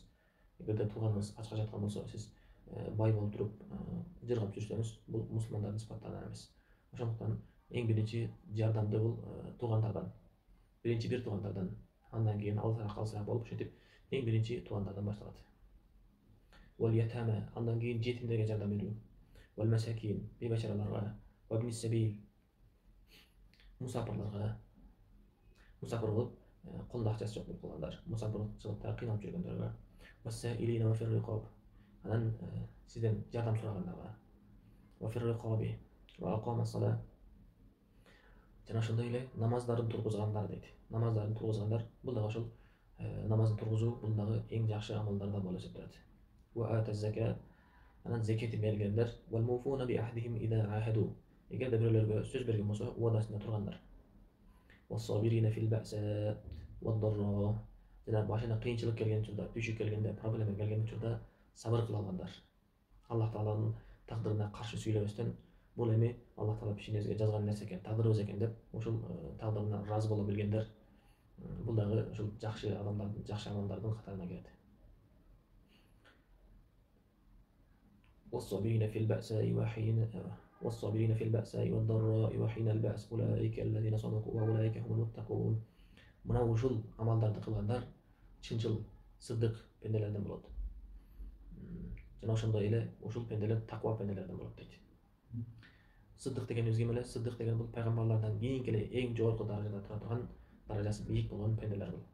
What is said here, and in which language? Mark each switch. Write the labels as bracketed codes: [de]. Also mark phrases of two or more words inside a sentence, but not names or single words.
[ky] Эгерде тууганыңыз ачка жаткан болсо, сиз бай болуп туруп, жыргап жүрсөңүз, бул мусулмандардын сыпаттарынан эмес. Ошондуктан эң биринчи жардамды бул туугандардан. Биринчи бир туугандардан, андан кийин алысыраак болуп, ошентип эң биринчи туугандардан башталат. [ar] واليتامى, [ky] андан кийин жетимдерге жардам берүү. [ar] والمساكين, [ky] бейбачараларга, [ar] وابن السبيل, [ky] мусафирларга, мусафир болуп, колунда акчасы жок болуп калгандар, мусафирчылыкта кыйналып жүргөндөргө, [ar] والسائلين وفي الرقاب, [ky] анан сизден жардам сурагандарга, [ar] وفي الرقاب وأقام الصلاة, [ky] жана ошондой эле намаздарын тургузгандар дейт. Намаздарын тургузгандар, бул дагы ошол намазды тургузуу, бул дагы эң жакшы амалдардан болуп эсептелет. [ar] وآتى الزكاة, [ky] анан закетін бергендер, [ar] والموفون بعهدهم إذا عاهدوا, [ky] эгерде бирөөлөргө сөз берген болсо, уадасында тургандар. [ar] والصابرين في البأساء والضراء, [ky] жана башына кыйынчылык келген учурда, түшүк келгенде, проблема келген учурда сабыр кыла алгандар. Аллах Тааланын тагдырына каршы сүйлөбөстөн, бул эми Аллах Таала бишиңизге жазган нерсе экен, тагдырыбыз экен деп, ушул тагдырына разы боло билгендер, бул дагы ушул жакшы адамдардын, жакшы амалдардын катарына кирет. [ar] والصابرين في البأساء والضراء وحين البأس أولئك الذين صدقوا وأولئك هم المتقون. [ky] Мына ушул амалдарды кылгандар чынчыл сыдык пенделерден болот. Жана ошондой эле ушул пенделер таква пенделерден болот дейт. Сыдык дегенибиз ким эле? Сыдык деген бул пайгамбарлардан кийинки эле эң жогорку даражада тура турган, даражасы бийик болгон пенделер бул.